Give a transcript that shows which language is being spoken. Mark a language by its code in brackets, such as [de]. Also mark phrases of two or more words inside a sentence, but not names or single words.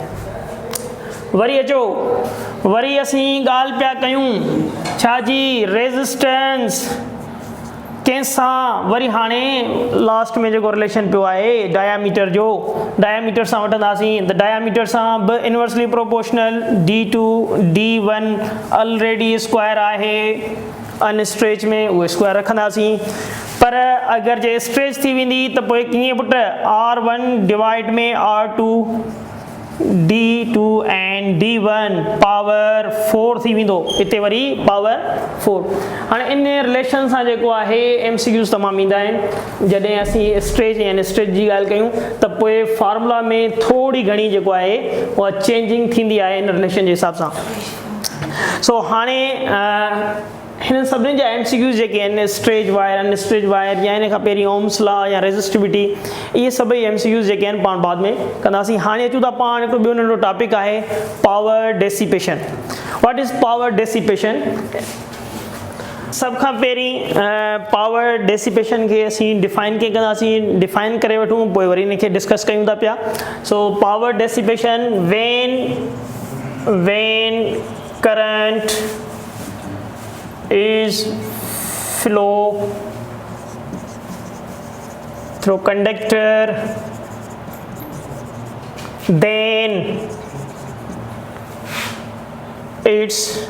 [sd] वरी अचो वरी असीं ॻाल्हि पिया कयूं छाजी, रेजिस्टेंस कंहिंसां, वरी हाणे लास्ट में जेको रिलेशन पियो आहे डायामीटर जो, डायामीटर सां वठंदासीं त डायामीटर सां बि [en] inversely proportional [sd] D2 D1 [en] already square [sd] आहे अनस्ट्रेच में उहे स्क्वायर रखंदासीं। पर अगर जे स्ट्रेच थी वेंदी त पोइ कीअं पुट R1 डिवाइड में R2 [en] D2 and D1 power 4 [sd] थी वेंदो, हिते वरी पावर 4। हाणे इन रिलेशन सां जेको आहे MCQs तमामु ईंदा आहिनि। जॾहिं असीं स्ट्रेच या अनस्ट्रेच जी ॻाल्हि कयूं त पोइ फार्मूला में थोरी घणी जेको आहे उहा चेंजिंग थींदी आहे इन रिलेशन जे हिसाब सां। सो हाणे हिन सभिनी जा MCQs जेके आहिनि [en] stretch wire unstretch wire [sd] या इन खां पहिरीं [en] Ohm's law [sd] या रेजिस्टिविटी, इहे सभई MCQs जेके आहिनि पाण बाद में कंदासीं। हाणे अचूं था पाण हिकिड़ो ॿियो नंढो टॉपिक आहे [en] power dissipation. What is power dissipation? [sd] सब खां पहिरीं [en] power dissipation [sd] खे असीं डिफाइन कीअं कंदासीं, डिफाइन करे वठूं पोइ वरी इनखे डिस्कस कयूं था पिया। [en] so power dissipation when current is flow through conductor, then it's